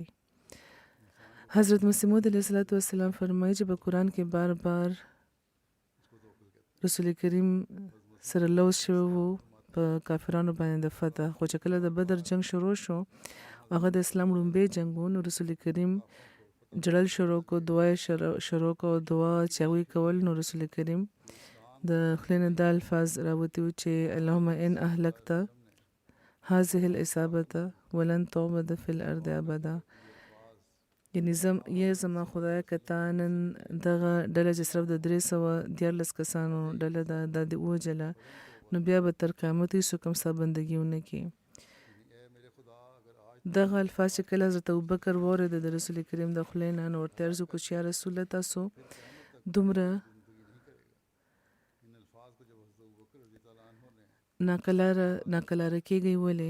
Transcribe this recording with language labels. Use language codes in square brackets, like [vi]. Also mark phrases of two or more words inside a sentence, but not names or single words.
[ps] حضرت مسیح موعود علیه السلام فرمایي چې په قرآن کې بار بار رسول کریم سره لوظ شوی وو په کافرانو باندې د فتح. خو چې کله د بدر جنگ شروع شو هغه د اسلام لومبی جنګ و، نو رسول کریم جړل شروع کو، دعا شروع کو، دعا چې هغوی کول نو رسول کریم د خولې نه دا الفاظ راوتي وو چې [ar] اللهم ان اهلکت هذه العصابة ولن تعبد فی الارض ابدا، [ps] یعنی زما خدایه که تا نن دغه ډله چې صرف د 314 کسانو ډله ده دا دې ووژله نو بیا به تر قیامت هېڅوک هم ستا بندګي ونه کړي. دغه الفاظ چې کله حضرت ابوبکر واورېده د رسول کریم د خولې نه نو ورته عرض وکړو چې [ar] یا رسول الله [ps] تاسو دومره ناقلاره کېږئ ولې؟